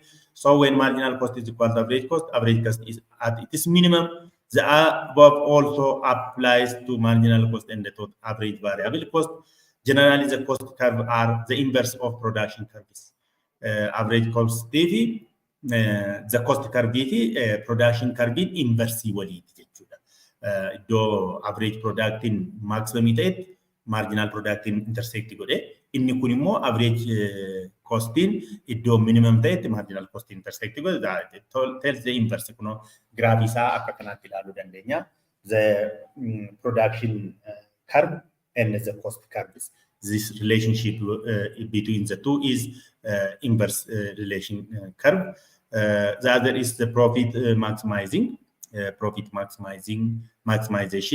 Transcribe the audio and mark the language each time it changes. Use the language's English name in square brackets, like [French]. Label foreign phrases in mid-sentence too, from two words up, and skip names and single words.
[English] So when marginal cost is equal to average cost is at its minimum. The above also applies to marginal cost and the total average variable cost. Generally, the cost curve are the inverse of production curves. Average cost TV, the cost curve production curve inverse [Oromo] waliiti jechuudha. Iddoo [English] average product [Oromo] in maximum ta'etti [English] marginal product [Oromo] in intersect godhe. Inni kun immoo average costin iddoo minimum ta'etti [English] marginal cost intersect [Oromo] godhe. [English] That tells the inverse. [Oromo] Kuno graph isaa akka kanatti ilaaluu dandeenya. [English] The production curve and the cost curves. This relationship between the two is inverse relation curve. The other is the profit maximizing. Maximization.